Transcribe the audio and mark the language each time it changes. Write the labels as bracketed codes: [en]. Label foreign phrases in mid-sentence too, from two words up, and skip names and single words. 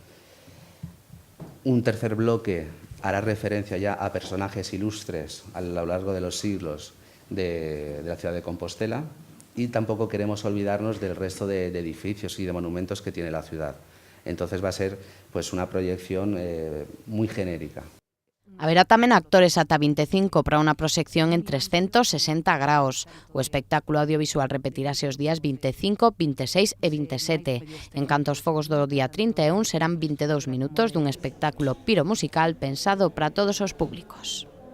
[es] Un tercer bloque hará referencia ya a personajes ilustres a lo largo de los siglos de la ciudad de Compostela, y tampoco queremos olvidarnos del resto de edificios y de monumentos que tiene la ciudad. Entonces va a ser pues una proyección muy genérica. [gl] Haberá tamén actores ata 25 para unha proxección en 360 graus. O espectáculo audiovisual repetirase os días 25, 26 e 27. En canto aos fogos do día 31 serán 22 minutos dun espectáculo piromusical pensado para todos os públicos.